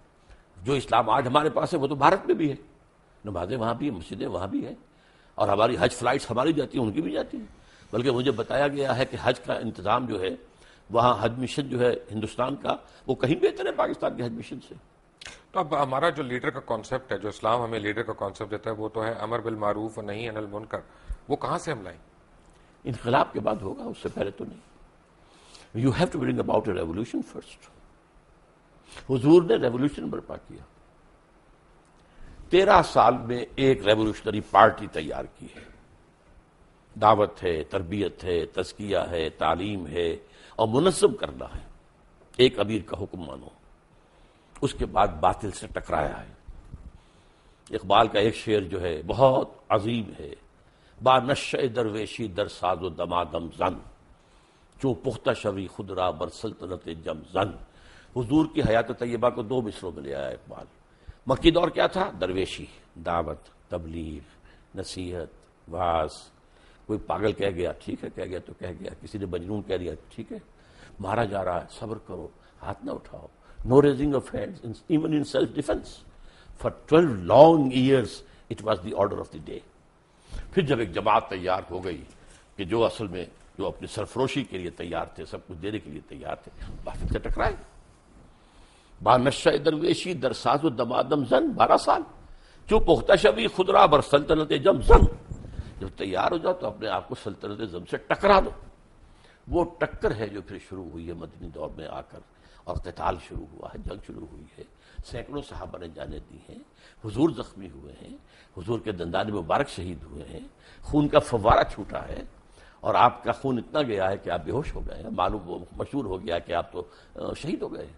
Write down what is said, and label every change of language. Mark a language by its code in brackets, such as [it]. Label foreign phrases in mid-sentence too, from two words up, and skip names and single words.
[ur] جو اسلام آج ہمارے پاس ہے وہ تو بھارت میں بھی ہے، نمازیں وہاں بھی ہیں، مسجدیں وہاں بھی ہیں، اور ہماری حج فلائٹس ہماری جاتی ہیں، ان کی بھی جاتی ہیں، بلکہ مجھے بتایا گیا ہے کہ حج کا انتظام جو ہے وہاں حج مشن جو ہے ہندوستان کا وہ کہیں بہتر ہے پاکستان کے حج مشن سے۔ تو اب ہمارا جو لیڈر کا کانسیپٹ ہے، جو اسلام ہمیں لیڈر کا کانسیپٹ دیتا ہے، وہ تو ہے [ar] امر بالمعروف و نہی عن المنکر، [ur] وہ کہاں سے ہم لائیں؟ انقلاب کے بعد ہوگا، اس سے پہلے تو نہیں۔ [en] You have to bring about a revolution first. [ur] حضور نے ریولوشن برپا کیا، 13 سال میں ایک [en] revolutionary party [ur] تیار کی ہے، دعوت ہے، تربیت ہے، تزکیہ ہے، تعلیم ہے، اور منظم کرنا ہے۔ ایک امیر کا حکم مانو، اس کے بعد باطل سے ٹکرایا ہے۔ اقبال کا ایک شعر جو ہے بہت عظیم ہے، [fa] با نشہ درویشی در ساز و دمادم زن، چوں پختہ شوی خود را بر سلطنت جم زن۔ [ur] حضور کی حیات طیبہ کو 2 مصروں میں لے آیا اقبال۔ مکی دور کیا تھا؟ درویشی، دعوت، تبلیغ، نصیحت، وعظ۔ کوئی پاگل کہہ گیا، ٹھیک ہے کہہ گیا تو کہہ گیا، کسی نے مجنون کہہ دیا، ٹھیک ہے، مارا جا رہا ہے، صبر کرو، ہاتھ نہ اٹھاؤ، [en] no raising of hands even in self defense. For 12 long years it was the order of the day. [ur] پھر جب ایک جماعت تیار ہو گئی کہ جو اصل میں جو اپنی سرفروشی کے لیے تیار تھے، سب کچھ دینے کے لیے تیار تھے، باطل سے ٹکرائے۔ [fa] با نشہ درویشی در ساز و دمادم زن، 12 سال، جو پختہ شوی خود را بر سلطنت جم زن۔ [ur] جب تیار ہو جاؤ تو اپنے آپ کو سلطنت زم سے ٹکرا دو۔ وہ ٹکر ہے جو پھر شروع ہوئی ہے مدنی دور میں آ کر، اور قتال شروع ہوا ہے، جنگ شروع ہوئی ہے، سینکڑوں صحابہ نے جانیں دی ہیں، حضور زخمی ہوئے ہیں، حضور کے دندان مبارک شہید ہوئے ہیں، خون کا فوارہ چھوٹا ہے، اور آپ کا خون اتنا گیا ہے کہ آپ بے ہوش ہو گئے ہیں، معلوم مشہور ہو گیا کہ آپ تو شہید ہو گئے ہیں۔